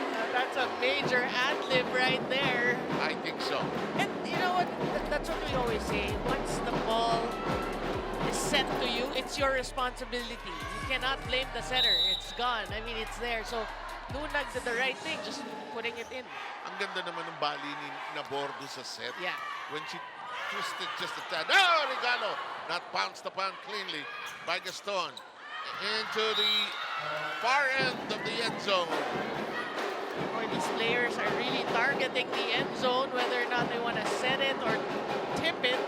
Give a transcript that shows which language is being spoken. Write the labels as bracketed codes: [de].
[en] That's a major ad-lib right there. I think so. And you know what? That's what we always say. Once the ball is sent to you, it's your responsibility. You cannot blame the setter. It's gone. I mean, it's there. So, Nunag did the right thing, just putting it in. [tl] Ang ganda naman ng bali ni Nabor doon sa set. [en] Yeah. When she twisted just a tad. Oh, Regalo! Not pounced upon cleanly by Gaston. Into the far end of the end zone. Boy, these players are really targeting the end zone, whether or not they want to set it or tip it.